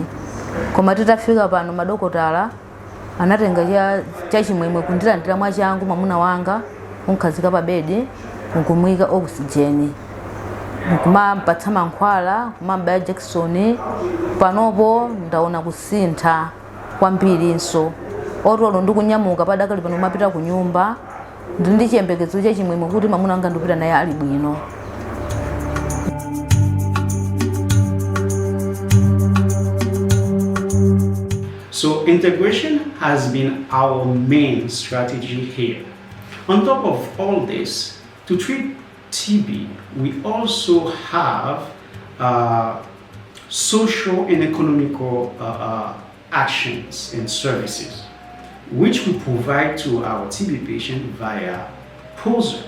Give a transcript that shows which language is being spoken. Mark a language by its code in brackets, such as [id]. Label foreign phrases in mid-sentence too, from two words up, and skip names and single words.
[ny] Koma titafika pano madokotala anatenga cha chimwemwe kundilandira mwachangu mwamuna wanga, kunkhazika pa bedi, kumuyika oxygen, kumampatsa mankhwala, kumambaya Jackson. Panopo ndaona kusintha kwambirinso. Otolo ndikunyamuka padakali pano mapita ku nyumba, ndi chiyembekezo cha chimwemwe kuti mwamuna wanga ndipita naye ali bwino. [en] So integration has been our main strategy here. On top of all this, to treat TB, we also have social and economical actions and services, which we provide to our TB patient via POSER.